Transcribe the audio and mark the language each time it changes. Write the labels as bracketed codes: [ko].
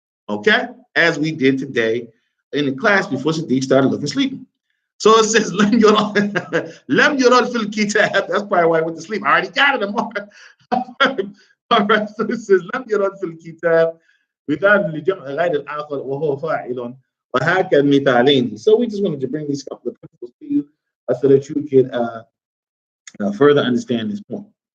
[en] Okay, as we did today in the class before Sadiq started looking sleepy. [ar] So it says لم يرى في الكتاب. [en] That's probably why I went to sleep. I already got it. All right, so it says [ar] لم يرى في الكتاب مثال لجمع غير العاقل وهو فاعل وهكذا مثالين. [en] So we just wanted to bring these couple of principles to you so that you could further understand this point.